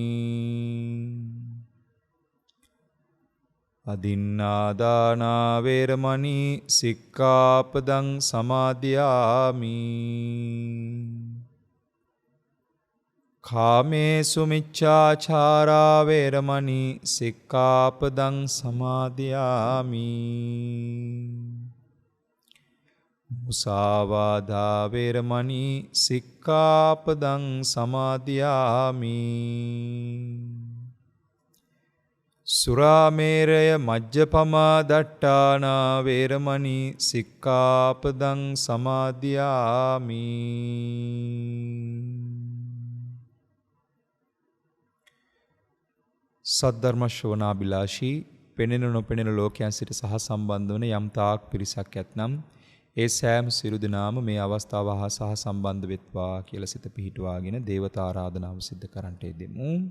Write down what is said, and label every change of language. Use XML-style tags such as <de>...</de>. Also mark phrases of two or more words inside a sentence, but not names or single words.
<pi>අදින්නාදාන වේරමණී සික්ඛාපදං සමාදියාමි කාමේසු මිච්ඡාචාරා වේරමණී සික්ඛාපදං සමාදියාමි මුසාවාදා වේරමණී සික්ඛාපදං සමාදියාමි සුරාමේරය මජ්ජපමා දට්ඨානා වේරමණී සික්ඛාපදං සමාදියාමි</pi> <si>සද්ධර්ම ශ්‍රවණාබිලාෂී පෙනෙන නොපෙනෙන ලෝකයන් සිට සහ සම්බන්ධ වන යම් තාක් පිරිසක් ඇතනම් ඒ සෑම සියලු දෙනාම මේ අවස්ථාව හා සහ සම්බන්ධ වෙත්වා කියලා සිත පිහිටුවාගෙන දේවතා ආරාධනාව සිද්ධ කරන්නට යෙදෙමු.</si>